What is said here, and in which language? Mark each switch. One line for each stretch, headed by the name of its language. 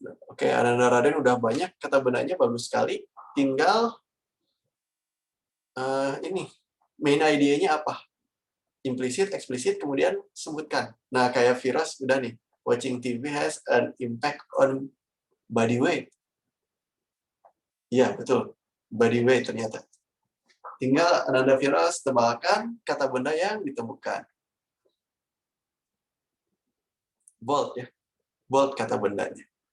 Indonesian: Oke, Ananda Raden udah banyak kata bendanya, bagus sekali. Tinggal ini, main idea-nya apa? Implisit, eksplisit, kemudian sebutkan. Nah, kayak Firas udah nih,
English: watching TV has an impact on body weight.
Indonesian: Iya, betul. Body weight ternyata. Tinggal Ananda Firas tebalkan kata benda yang ditemukan. Bold ya. Bold kata bendanya.